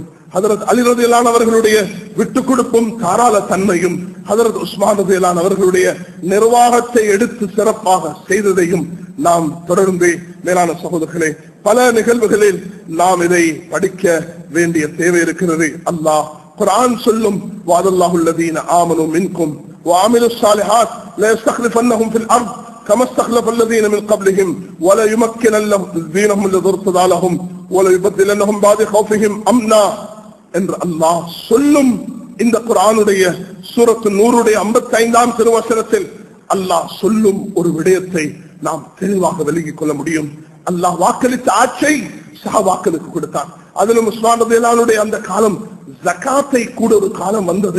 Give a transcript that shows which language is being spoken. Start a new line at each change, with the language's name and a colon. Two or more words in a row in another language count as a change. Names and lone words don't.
Tamil: ஹஜ்ரத் அலி ரலியல்லாஹு அவர்களுடைய விட்டு கொடுப்பும் தாராள தன்மையும், ஹஜ்ரத் உஸ்மான் ரலியல்லாஹு அவர்களுடைய நிர்வாகத்தை எடுத்து சிறப்பாக செய்ததையும் நாம் தொடர்ந்து மேலான சகோதரர்களே பல நிகழ்வுகளில் நாம் இதை படிக்க வேண்டிய தேவை இருக்கிறது. அல்லாஹ் குர்ஆன் சொல்லும்,
Arabic: وعد الله الذين آمنوا منكم وعملوا الصالحات لا يستخلفنهم في الارض كما استخلف الذين من قبلهم ولا يمكنن لهم دينهم الذي ارتضى لهم ولا يبدلنهم بعد خوفهم امنا
Tamil: என்று அல்லாஹ் சொல்லும் இந்த குர்ஆனுடைய சூரத்து நூருடைய 55ஆம் திருவசனத்தில் அல்லாஹ் சொல்லும் ஒரு விடயத்தை நாம் தெளிவாக விளங்கிக் கொள்ள முடியும். அல்லாஹ் வாக்களித்த ஆட்சியை சஹாபாக்களுக்கு கொடுத்தான். அதிலும் உஸ்மான்
Arabic: رضي الله عنه
Tamil: அந்த காலம் ஜகாத்தை கூட ஒரு காலம் வந்தது.